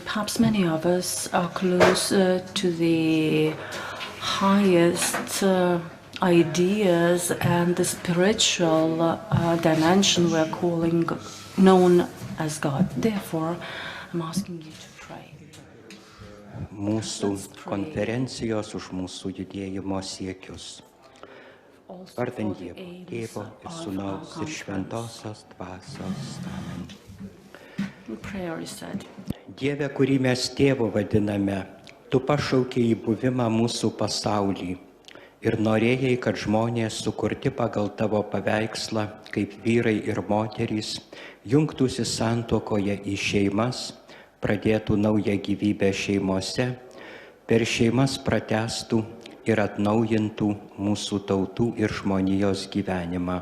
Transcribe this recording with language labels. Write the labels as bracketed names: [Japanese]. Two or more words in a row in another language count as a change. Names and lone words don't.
[English] Perhaps many of us are close to the highest ideas and the spiritual dimension we're calling known as God. Therefore, I'm asking you to pray. [Lithuanian] Mūsų konferencijos už mūsų judėjimo siekius. Vardant Dievo, Tėvo ir Sūnaus ir Šventosios Dvasios. Amen. Dieve, kurį mes Tėvu vadiname, Tu pašaukei į buvimą mūsų pasaulį ir norėjai, kad žmonės sukurti pagal Tavo paveikslą, kaip vyrai ir moterys, jungtųsi santuokoje į šeimas, pradėtų naują gyvybę šeimose, per šeimas pratęstų ir atnaujintų mūsų tautų ir žmonijos gyvenimą.